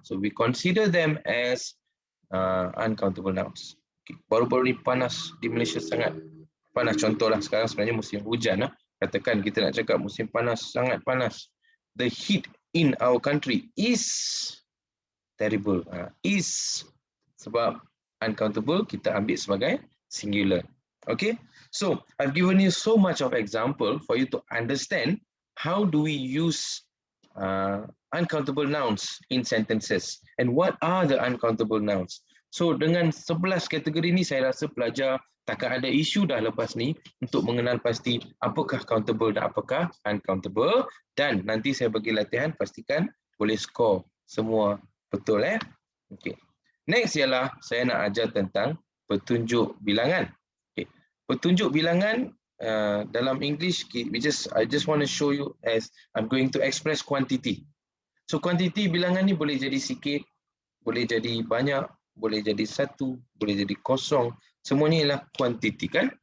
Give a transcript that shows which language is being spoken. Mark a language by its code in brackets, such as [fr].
[en] So we consider them as uncountable nouns. [ms] Baru-baru ni panas di Malaysia sangat panas. Contohlah sekarang sebenarnya musim hujan. Katakan kita nak cakap musim panas, sangat panas. [en] The heat in our country is terrible. [ms] Is sebab uncountable kita ambil sebagai singular. [en] Okay, so I've given you so much of example for you to understand how do we use uncountable nouns in sentences and what are the uncountable nouns. [ms] So dengan 11 kategori ni saya rasa pelajar takkan ada isu dah lepas ni untuk mengenal pasti apakah countable dan apakah uncountable, dan nanti saya bagi latihan, pastikan boleh skor semua betul. Okay. Next ialah saya nak ajar tentang petunjuk bilangan. Okay. Petunjuk bilangan dalam English, [en] I just want to show you as I'm going to express quantity. [ms] So quantity bilangan ni boleh jadi sikit, boleh jadi banyak, boleh jadi satu, boleh jadi kosong. Semuanya ialah quantity, kan?